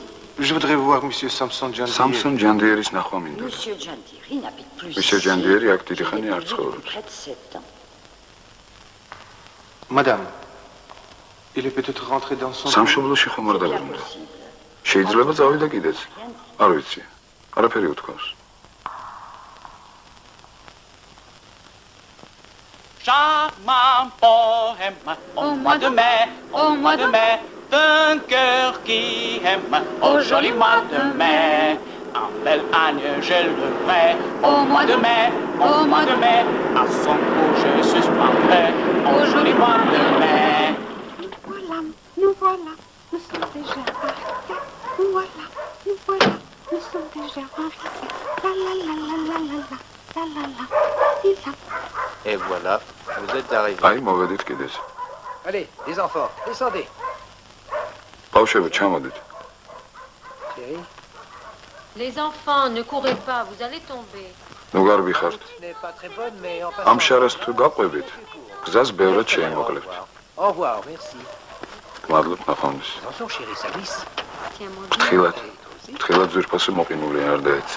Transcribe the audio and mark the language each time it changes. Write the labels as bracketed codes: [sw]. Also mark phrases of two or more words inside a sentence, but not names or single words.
[fr] Je voudrais voir monsieur Samson Jandier. [ka] Samson Jandier-ის ნახვა მინდა. [fr] Monsieur Jandier n'habite plus ici. [ka] Monsieur Jandier აქ დიდი ხანი არ ცხოვრობს. [fr] Près de 7 ans. Madame, il est peut-être rentré dans son... [ka] სამშობლოში ხომ არ დაბრუნდა. შეიძლება წავიდა კიდეც. არ ვიცი. არაფერი უთქვას. [fr] Charmant poème au mois de mai, d'un cœur qui aime, au joli mois de mai. Un bel âne je le ferai au mois de mai, à son cou je suspendrai au joli mois de mai. Nous voilà, nous sommes déjà arrivés. Nous voilà, nous sommes déjà arrivés. La la la la la la la la la la. Et voilà, vous êtes arrivés. [ka] აი, მოვედით კიდეც. [fr] Allez, les enfants, descendez. [ka] ბავშვები, ჩამოდით. [fr] Chérie. Les enfants, ne courez pas, vous allez tomber. [ka] ნუ გარბი ხართ. [fr] Ce n'est pas très bonne, mais en [ka] ამ შარას თუ გაყვებით, გზას ბევრად შეიმოკლევთ. [fr] Au revoir, merci. [ka] მადლობ ნახვამდის. [fr] Attention, chérie, ça glisse. [ka] ფრთხილად ძვირფასი მოყინული არ დაეცი.